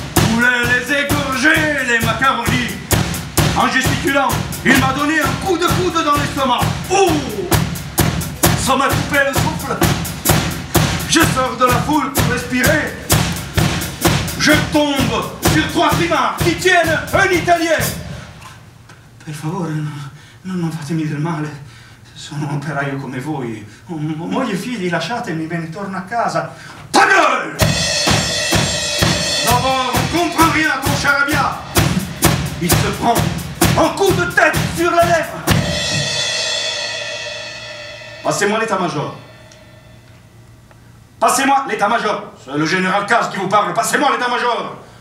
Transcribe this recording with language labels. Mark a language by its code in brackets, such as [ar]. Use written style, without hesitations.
[fr] Voulait les égorger, les macaronis. En gesticulant, il m'a donné un coup de coude dans l'estomac. Oh! Ça m'a coupé le souffle. Je sors de la foule pour respirer. Je tombe sur 3 primards qui tiennent un Italien. [it] Per favore, non fatemi del male. Sono un operaio come voi. Ho moglie e figli, lasciatemi, me ne torno a casa. [fr] Ta gueule! D'abord, on ne comprend rien à ton charabia. Il se prend un coup de tête sur la lèvre. Passez-moi l'état-major. Passez-moi l'état-major. C'est le général Caz qui vous parle. Passez-moi l'état-major.